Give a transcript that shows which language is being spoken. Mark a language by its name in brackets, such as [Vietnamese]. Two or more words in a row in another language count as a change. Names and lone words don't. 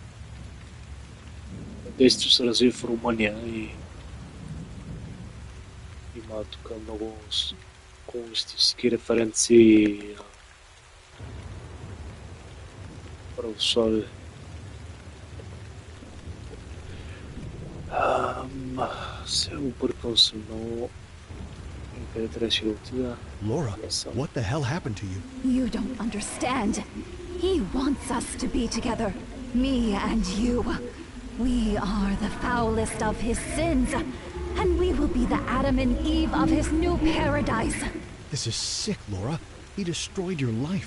[Bulgarian] Действието се развива в Румъния и има тук много комунистически референции и православие. Се объркал съм много. Къде трябваше да отида? [English] Laura, what the hell happened to you? You don't understand. He wants us to be together. Me and you. We are the foulest of his sins. And we will be the Adam and Eve of his new paradise. This is sick, Laura. He destroyed your life.